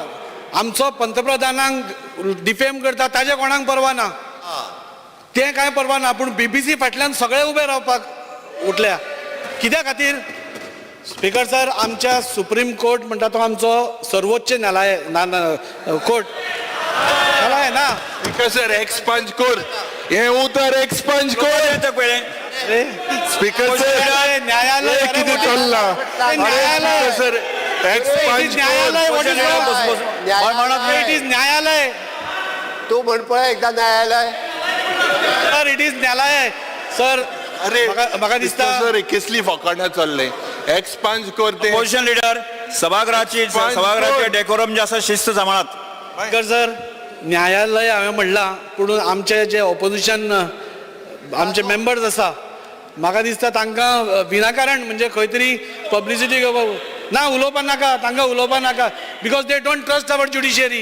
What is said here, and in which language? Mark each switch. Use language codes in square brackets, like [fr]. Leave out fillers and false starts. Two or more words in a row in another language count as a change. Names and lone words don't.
[kok] आमचो पंतप्रधानांक डिफेम करता ताजे कोणाक परवा ना, तें कांय परवा ना, पूण BBC फाटल्यान सगळे उबे रावपाक उठल्या कित्या खातीर. स्पीकर सर आमच्या सुप्रीम कोर्ट म्हणटा तो आमचो सर्वोच्च न्यायालय कोर्ट न्यायालय ना. [en] Speaker sir, expunge [kok] कोर हे उतर expunge कोर येता पयलें. [en] Speaker sir, [kok] न्यायालय किती चल्ला न्यायालय [en] सर expunge न्यायालय what is wrong? It is न्यायालय. [kok] तू म्हण पळय एकदा न्यायालय. [en] sir it is न्यायालय सर. [kok] अरे म्हाका दिसता सर कसली फकाणां चल्ले expunge कोर ते [en] position leader [kok] सभागृहाची डेकोरम जे आसा शिस्त सांबाळात. [en] Speaker sir [kok] न्यायालय हांवें म्हणलां पूण आमचे जे ऑपोजिशन आमचे मेंबर्स आसा म्हाका दिसता तांकां विनाकारण म्हणजे खंय तरी पब्लिसिटी घेवपाक ना उलोवपा नाका तांकां उलोवपा नाका [en] because they don't trust our judiciary.